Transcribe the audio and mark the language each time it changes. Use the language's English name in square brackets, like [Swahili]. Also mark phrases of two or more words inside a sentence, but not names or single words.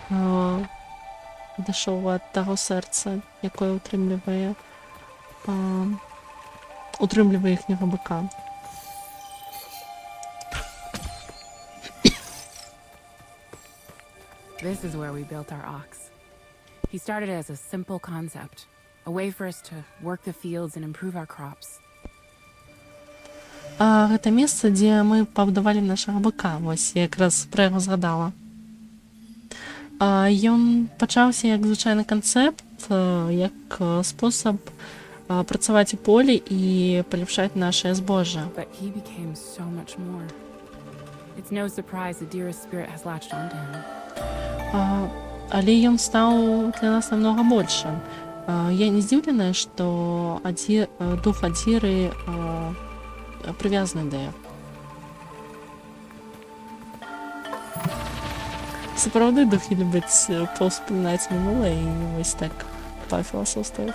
[Ukrainian] Дійшов від того серця, яке утримлює їхнього бика. [English] This is where we built our ox. He started as a simple concept, a way for us to work the fields and improve our crops. [Belarusian] Гэта месца, дзе мы пабудавалі нашага быка, вось я якраз пра яго згадала. Ён пачаўся як звычайны канцэпт, як спосаб працаваць у полі і паляпшаць нашае збожжа. [English] But he became so much more. It's no surprise that Adira's spirit has latched onto him. [Belarusian] Але ён стаў для нас намного большым. Я не здзіўленая, што дух Адзіры прывязаны да яго. Сапраўды духі любяць паўспамінаць мінулае і вось так пафіласофстваваць.